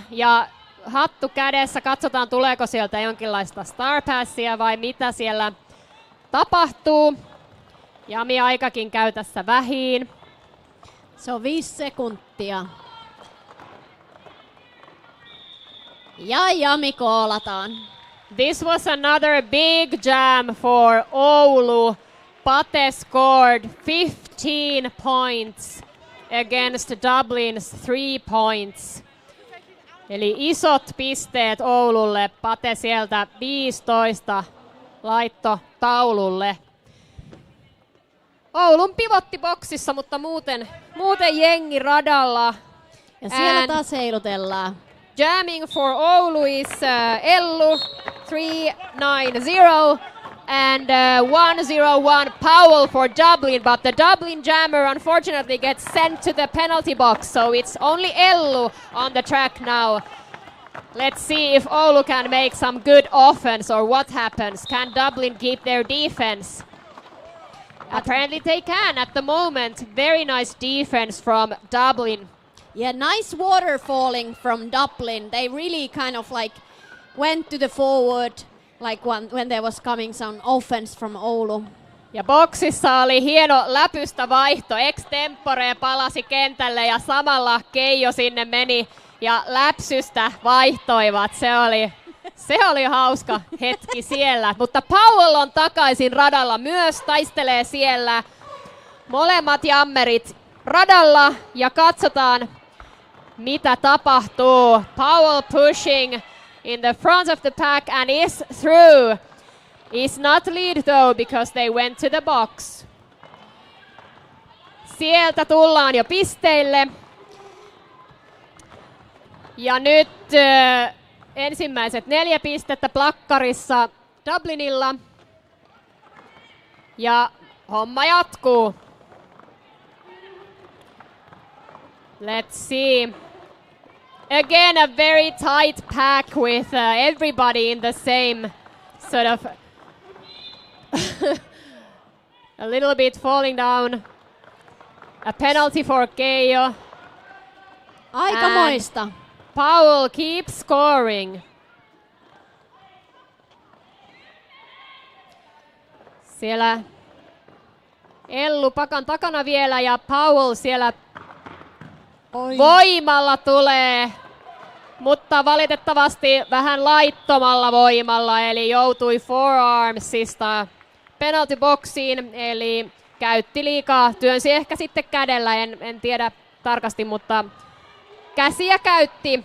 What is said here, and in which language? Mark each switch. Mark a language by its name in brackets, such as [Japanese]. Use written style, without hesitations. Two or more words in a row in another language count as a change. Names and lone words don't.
[Finnish] Ja hattu kädessä, katsotaan tuleeko sieltä jonkinlaista [English] Star Passia [Finnish] vai mitä siellä tapahtuu. Jami aikakin käy tässä vähiin. Se on 5 sekuntia. Ja Jami koolataan. [English] This was another big jam for Oulu. Pate scored 15 points against Dublin's 3 points. [Finnish] Eli isot pisteet Oululle. Pate sieltä 15 laitto taululle. Oulun pivottiboksissa, mutta muuten jengi radalla. Ja siellä [English] And [Finnish] taas heilutellaan. [English] jamming for Oulu is Ellu 390 and 101 Powell for Dublin, but the Dublin jammer unfortunately gets sent to the penalty box, so it's only Ellu on the track now. Let's see if Oulu can make some good offense or what happens. Can Dublin keep their defense? Apparently they can at the moment. Very nice defense from Dublin. Yeah, nice water falling from Dublin. They really kind of like went to the forward, like when there was coming some offense from Oulu. [Finnish] Ja boksissa oli hieno läpystä vaihto. Extempore palasi kentälle ja samalla Keijo sinne meni ja läpsystä vaihtoivat. Se oli hauska hetki siellä. Mutta Powell on takaisin radalla myös, taistelee siellä. Molemmat jammerit radalla ja katsotaan mitä tapahtuu. [English] Powell pushing in the front of the pack and is through. Is not lead though because they went to the box. [Finnish] Sieltä tullaan jo pisteille. Ja nyt ensimmäiset 4 pistettä plakkarissa Dublinilla. Ja homma jatkuu. [English] Let's see. Again, a very tight pack with everybody in the same sort of a little bit falling down. A penalty for Keijo. [Finnish] Aikamoista. [English] Powell keeps scoring. [Finnish] Siellä Ellu pakan takana vielä ja Powell siellä voimalla tulee, mutta valitettavasti vähän laittomalla voimalla, eli joutui forearmsista [English] penalty boxiin, [Finnish] eli käytti liikaa, työnsi ehkä sitten kädellä, en tiedä tarkasti, mutta käsiä käytti